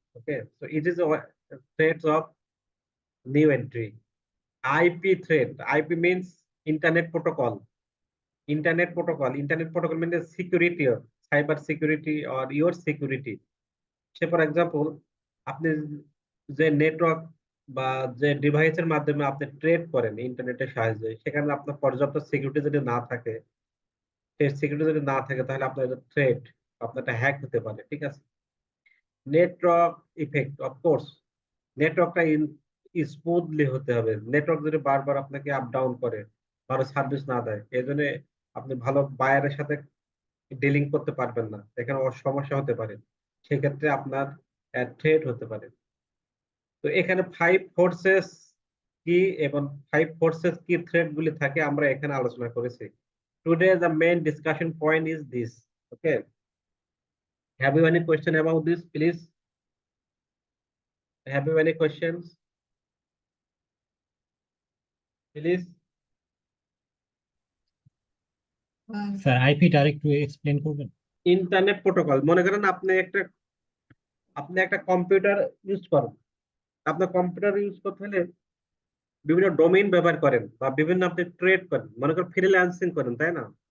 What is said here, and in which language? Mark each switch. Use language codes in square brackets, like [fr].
[en] Okay, so it is a threats of new entry. IP threat. IP means internet protocol. Internet protocol means security or cyber security or your security. [bn] Say [en] for example, [bn] আপনি যে network বা যে ডিভাইসের মাধ্যমে আপনি trade করেন ইন্টারনেটের সাহায্যে, সেখানে আপনার পর্যাপ্ত সিকিউরিটি যদি না থাকে, সেই সিকিউরিটি যদি না থাকে, তাহলে আপনার থ্রেট, আপনার একটা হ্যাক হতে পারে। ঠিক আছে। নেটওয়ার্ক ইফেক্ট, অফকোর্স নেটওয়ার্কটা স্মুথলি হতে হবে। নেটওয়ার্ক যদি বারবার আপনাকে আপ ডাউন করে, ভালো সার্ভিস না দেয়, এই জন্য আপনি ভালো বায়ারের সাথে ডিলিং করতে পারবেন না, এখানে সমস্যা হতে পারে, সেক্ষেত্রে আপনার থ্রেট হতে পারে। তো এখানে ফাইভ ফোর্সেস কি এবং ফাইভ ফোর্সেস কি থ্রেট গুলি থাকে আমরা এখানে আলোচনা করেছি। [en] Today the main discussion point is this. Okay, have you any question about this, please? Have you any questions, please? [bn] Sir আইপিটা আরেকটু এক্সপ্লেন করবেন? ইন্টারনেট প্রোটোকল, মনে করেন আপনি একটা কম্পিউটার ইউজ করেন, আপনার কম্পিউটার ইউজ করতে হলে বিভিন্ন ডোমেইন ব্যবহার করেন বা বিভিন্ন আপনি ট্রেড করেন, মনে করেন ফ্রিল্যান্সিং করেন, তাই না?